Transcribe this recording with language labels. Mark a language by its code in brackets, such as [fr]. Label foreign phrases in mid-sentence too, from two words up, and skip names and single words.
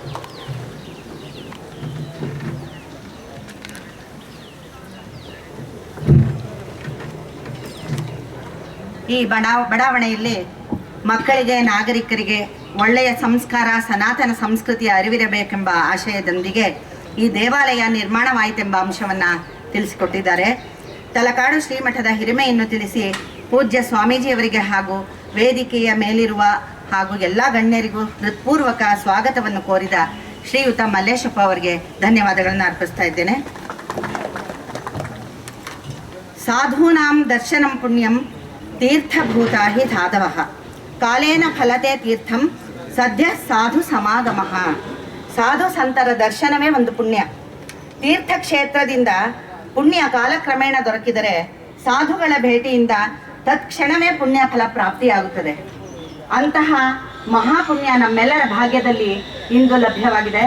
[kn] ಈ ಬಡಾವಣೆಯಲ್ಲಿ ಮಕ್ಕಳಿಗೆ, ನಾಗರಿಕರಿಗೆ ಒಳ್ಳೆಯ ಸಂಸ್ಕಾರ, ಸನಾತನ ಸಂಸ್ಕೃತಿಯ ಅರಿವಿರಬೇಕೆಂಬ ಆಶಯದೊಂದಿಗೆ ಈ ದೇವಾಲಯ ನಿರ್ಮಾಣವಾಯಿತೆಂಬ ಅಂಶವನ್ನು ತಿಳಿಸಿಕೊಟ್ಟಿದ್ದಾರೆ. ತಲಕಾಡು ಶ್ರೀಮಠದ ಹಿರಿಮೆಯನ್ನು ತಿಳಿಸಿ ಪೂಜ್ಯ ಸ್ವಾಮೀಜಿಯವರಿಗೆ ಹಾಗೂ ವೇದಿಕೆಯ ಮೇಲಿರುವ ಹಾಗೂ ಎಲ್ಲ ಗಣ್ಯರಿಗೂ ಹೃತ್ಪೂರ್ವಕ ಸ್ವಾಗತವನ್ನು ಕೋರಿದ ಶ್ರೀಯುತ ಮಲ್ಲೇಶಪ್ಪ ಅವರಿಗೆ ಧನ್ಯವಾದಗಳನ್ನು ಅರ್ಪಿಸ್ತಾ ಇದ್ದೇನೆ. [sa] ಸಾಧೂನಾಂ ದರ್ಶನಂ ಪುಣ್ಯಂ ತೀರ್ಥಭೂತ ಹಿ ಸಾಧವಃ ಕಾಲೇನ ಫಲತೆ ತೀರ್ಥಂ ಸದ್ಯ ಸಾಧು ಸಮಾಗಮಃ. [kn] ಸಾಧು ಸಂತರ ದರ್ಶನವೇ ಒಂದು ಪುಣ್ಯ. ತೀರ್ಥಕ್ಷೇತ್ರದಿಂದ ಪುಣ್ಯ ಕಾಲಕ್ರಮೇಣ ದೊರಕಿದರೆ ಸಾಧುಗಳ ಭೇಟಿಯಿಂದ ತತ್ಕ್ಷಣವೇ ಪುಣ್ಯ ಫಲ ಪ್ರಾಪ್ತಿಯಾಗುತ್ತದೆ. ಅಂತಹ ಮಹಾಪುಣ್ಯ ನಮ್ಮೆಲ್ಲರ ಭಾಗ್ಯದಲ್ಲಿ ಇಂದು ಲಭ್ಯವಾಗಿದೆ.